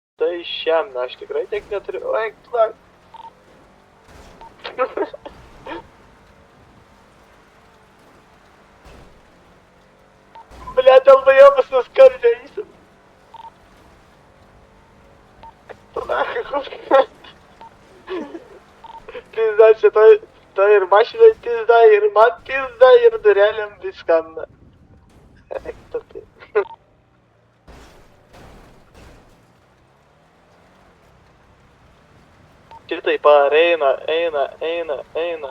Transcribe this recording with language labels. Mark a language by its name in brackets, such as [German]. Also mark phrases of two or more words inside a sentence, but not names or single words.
[Lithuanian] Tai šiam, aš tikrai tiek neturiu. Oi, plak. [Russian] Бля, долбоёбы соскользнулись. Нахуй. Пизда, [Lithuanian] čia to ir mašinai pizda, ir man pizda, ir dureliam viskam. Eik, tu tai. Šitai pareina, eina.